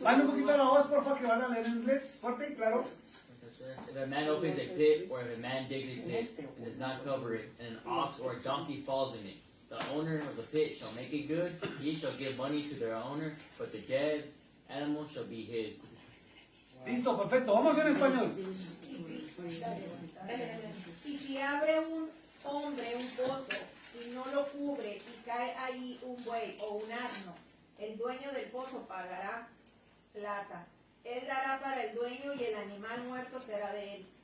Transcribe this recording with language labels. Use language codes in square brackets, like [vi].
[es] Bajen un poquito la voz, porfa, que van a leer en inglés. Fuerte y claro. [en] If a man opens a pit, or if a man digs a pit, and does not cover it, and an ox or a donkey falls in it, the owner of the pit shall make it good, he shall give money to their owner, but the dead animal shall be his. [es] Listo, perfecto. Vamos en español. Y si abre un hombre un pozo y no lo cubre y cae ahí un buey o un asno, el dueño del pozo pagará plata. Él dará para el dueño y el animal muerto será de él.